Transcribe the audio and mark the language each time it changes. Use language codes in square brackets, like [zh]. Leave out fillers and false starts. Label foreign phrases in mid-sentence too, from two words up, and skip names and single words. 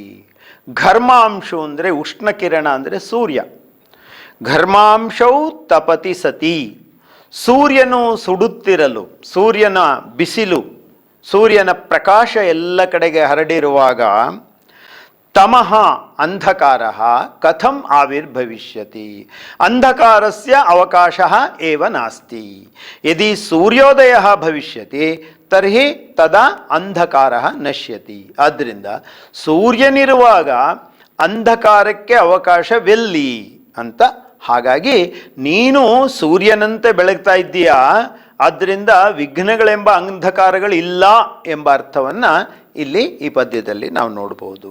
[kn] ಘರ್ಮಾಂಶ ಅಂದರೆ ಉಷ್ಣಕಿರಣ ಅಂದರೆ ಸೂರ್ಯ. [sa] ಘರ್ಮಾಂಶೌ ತಪತಿ ಸತಿ, [kn] ಸೂರ್ಯನು ಸುಡುತ್ತಿರಲು, ಸೂರ್ಯನ ಬಿಸಿಲು, ಸೂರ್ಯನ ಪ್ರಕಾಶ ಎಲ್ಲ ಕಡೆಗೆ ಹರಡಿರುವಾಗ, [sa] ತಮಃ ಅಂಧಕಾರ ಕಥಂ ಆವಿರ್ಭವಿಷ್ಯತಿ, ಅಂಧಕಾರಸ್ಯ ಅವಕಾಶಃ ಏವ ನಾಸ್ತಿ. ಯದಿ ಸೂರ್ಯೋದಯಃ ಭವಿಷ್ಯತಿ ತರ್ಹಿ ತದಾ ಅಂಧಕಾರಃ ನಶ್ಯತಿ. [kn] ಆದ್ದರಿಂದ ಸೂರ್ಯನಿರುವಾಗ ಅಂಧಕಾರಕ್ಕೆ ಅವಕಾಶವೆಲ್ಲಿ ಅಂತ. ಹಾಗಾಗಿ ನೀನು ಸೂರ್ಯನಂತೆ ಬೆಳಗ್ತಾ ಇದ್ದೀಯಾ, ಆದ್ದರಿಂದ ವಿಘ್ನಗಳೆಂಬ ಅಂಧಕಾರಗಳಿಲ್ಲ ಎಂಬ ಅರ್ಥವನ್ನು ಇಲ್ಲಿ ಈ ಪದ್ಯದಲ್ಲಿ ನಾವು ನೋಡ್ಬೋದು.